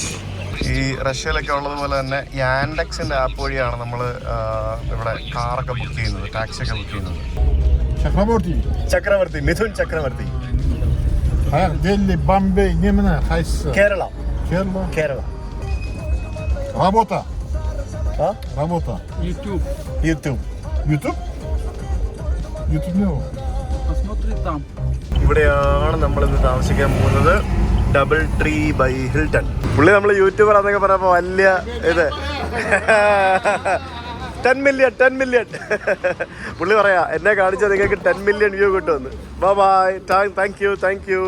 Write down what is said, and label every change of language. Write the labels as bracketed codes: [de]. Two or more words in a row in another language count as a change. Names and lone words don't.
[ml] ഈ റഷ്യയിലൊക്കെ ഉള്ളതുപോലെ തന്നെ യാൻഡെക്സിൻ്റെ ആപ്പ് വഴിയാണ് നമ്മൾ ഇവിടെ കാറൊക്കെ ബുക്ക് ചെയ്യുന്നത്, ടാക്സിയൊക്കെ ബുക്ക് ചെയ്യുന്നത്. ചക്രവർത്തി, മിഥുൻ ചക്രവർത്തി. Delhi, Bombay, Nimna, Haysa. കേരള. Kerala. കേരള. [ru] Работа. Работа. YouTube. [ml] യൂട്യൂബ്. [ru] YouTube? YouTube не. Посмотри там. [ml] ഇവിടെയാണ് നമ്മളിന്ന് താമസിക്കാൻ പോകുന്നത്. ഡബിൾ ട്രീ ബൈ ഹിൽട്ടൺ. പുള്ളി നമ്മൾ യൂട്യൂബർ എന്നൊക്കെ പറഞ്ഞപ്പോൾ വലിയ ഇത് 10 മില്യൺ. പുള്ളി പറയാ എന്നെ കാണിച്ചാൽ നിങ്ങൾക്ക് 10 മില്യൺ വ്യൂ കിട്ടുമെന്ന്. [en] Bye. Thank you.